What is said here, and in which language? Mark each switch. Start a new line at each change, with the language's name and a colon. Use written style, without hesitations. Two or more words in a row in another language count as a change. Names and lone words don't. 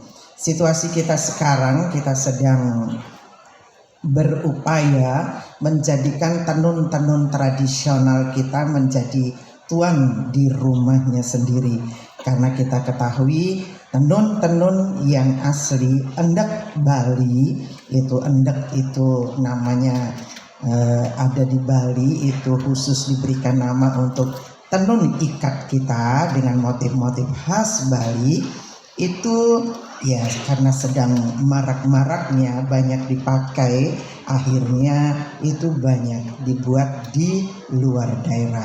Indonesian: Situasi kita sekarang, kita sedang berupaya menjadikan tenun-tenun tradisional kita menjadi tuan di rumahnya sendiri. Karena kita ketahui tenun-tenun yang asli endek Bali, endek itu namanya ada di Bali, itu khusus diberikan nama untuk tenun ikat kita dengan motif-motif khas Bali. Itu ya karena sedang marak-maraknya banyak dipakai, akhirnya itu banyak dibuat di luar daerah.